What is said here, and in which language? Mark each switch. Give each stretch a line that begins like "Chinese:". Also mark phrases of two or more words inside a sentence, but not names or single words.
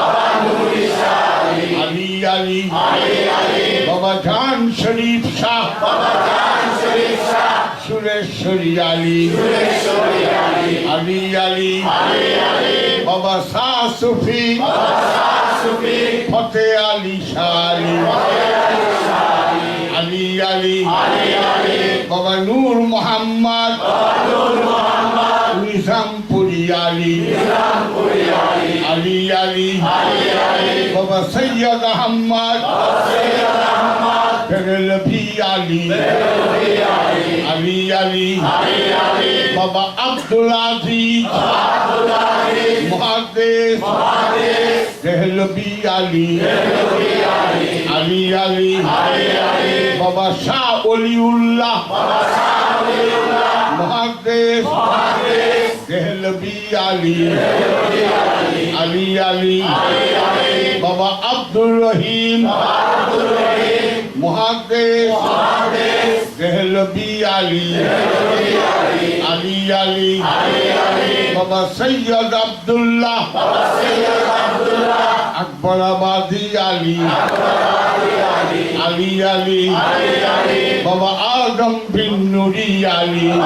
Hindi: अली अली बाबा जान शरीफ शाह सुरेश्वरी अली अली अली बाबा शाह सूफी फतेह अली शाह अली अली बाबा नूर मोहम्मद निजामपुरी अली अली अली बाबा सैयद अहमद बेरलवी अली अली अली बाबा अब्दुल अजीज मुहद्दिस देहलवी अली अली अली बाबा शाह वलीउल्लाह मुहद्दिस देहलवी अली अली अली बाबा अब्दुल रहीम मुहद्दिस देहलवी अली अली अली बाबा सैयद अब्दुल्लाह अकबराबादी अली अली अली बाबा आदम बिन नूरी अली